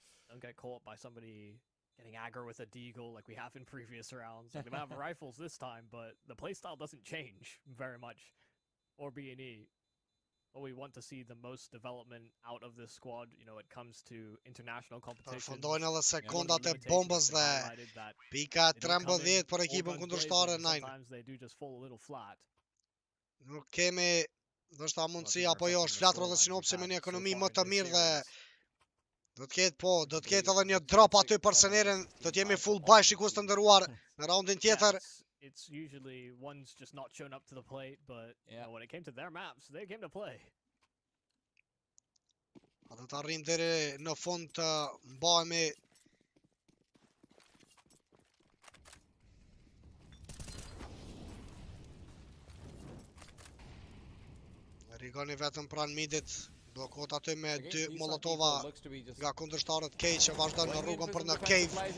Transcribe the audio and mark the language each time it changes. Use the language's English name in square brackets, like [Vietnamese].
[English] Don't get caught by somebody getting aggro with a deagle like we have in previous rounds. Like, they might have rifles this time, but the playstyle doesn't change very much. Or B&E. But we want to see the most development out of this squad. You know, it comes to international competition. [Albanian] Fundojnë sekondat e bombës dhe pika 13 për ekipën kundërshtar e 9. [English] Sometimes they do just fall a little flat. [Albanian] Nuk kemi ndoshta mundësi apo jo, është Flatro dhe Sinopsi me një ekonomi më të mirë dhe do të ketë edhe një drop aty për Senerin, do të jemi full buy shikues të nderuar në raundin tjetër. [English] It's usually one's just not shown up to the plate, but you know, when it came to their maps, they came to play. [Albanian] A do të arrim deri në fund të mbahemi. Rigoni vetëm pranë midit, blokot aty me 2 molotova nga kundërshtarët K që vazhdojnë në rrugën për në cave.